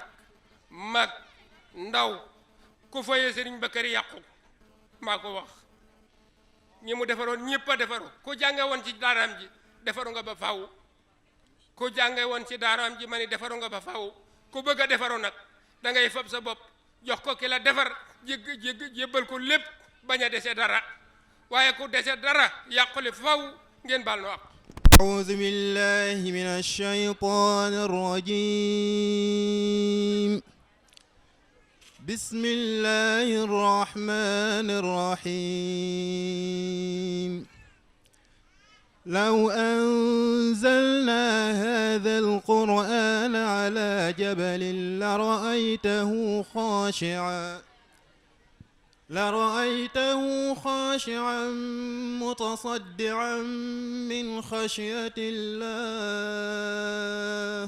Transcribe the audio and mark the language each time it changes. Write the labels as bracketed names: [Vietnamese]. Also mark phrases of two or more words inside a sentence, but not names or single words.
[Wolof] mag ndaw ku faye Sëriñ Bakari yàqu maa ko wax ñi mu defaroon ñëpp a defaru ku jànge woon ci daaraam ji defaru nga ba faw ku jànge woon ci daaraam ji ma ni defaru nga ba faw ku bëgg a defaru nag da ngay fab sa bopp jox ko ki la defar jébbal ko lépp bañ a dese dara waaye ku dese dara yàqule faw ngeen baal no ak [Arabic] أعوذ بالله من الشيطان الرجيم. بسم الله الرحمن الرحيم. لو أنزلنا هذا القرآن على جبل لرأيته خاشعا متصدعا من خشية الله.